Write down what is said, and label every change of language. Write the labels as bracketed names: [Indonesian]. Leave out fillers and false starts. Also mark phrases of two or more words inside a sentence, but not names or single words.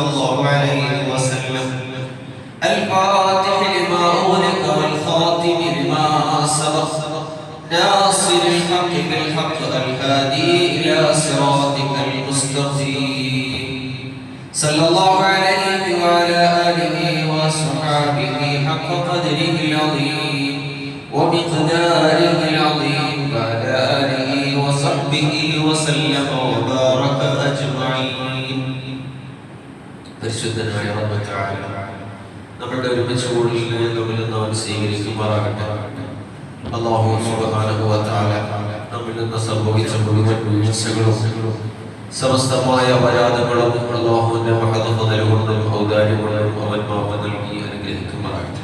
[Arabic] الله عليه وسلم الفاتح لما أغلق والخاتم لما سبق ناصر الحق بالحق الهادي إلى صراطك المستقيم صلى الله عليه وعلى آله وصحابه حق قدره العظيم ومقداره العظيم وعلى آله وصحبه وسلم وبارك أجمعين. [Malayalam] പരിശുദ്ധനായ [Arabic] رب تعالى [Malayalam] നമ്മുടെ ഒരുമിച്ച് കൂടലിനെ നമ്മിൽ നിന്ന് സ്വീകരിക്കുമാറാകട്ടെ. [Arabic] الله سبحانه وتعالى [Malayalam] നമ്മിൽ നിന്ന് സംഭവിച്ച മുഴുവൻ വീഴ്ചകളും സമസ്തമായ അപരാധങ്ങളും അല്ലാഹുവിന്റെ മഹദ് ഫളലുകൊണ്ടും ഔദാര്യകൊണ്ടും അവൻ മാപ്പ് നൽകി അനുഗ്രഹിക്കുമാറാകട്ടെ.